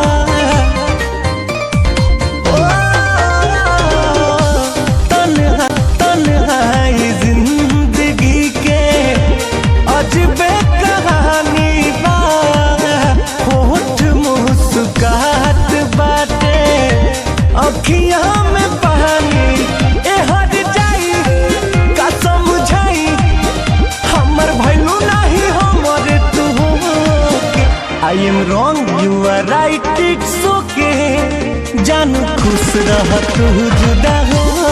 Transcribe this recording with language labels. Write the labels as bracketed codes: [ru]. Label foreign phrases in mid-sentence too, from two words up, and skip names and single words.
[bho] तन्हाई जिंदगी के अजबे कहानी बा, होठ मुस्कुराहट बाटे, अखिया में पानी। [en] I am wrong you are right it's okay, [bho] जानू खुश रह तू जुदा हो।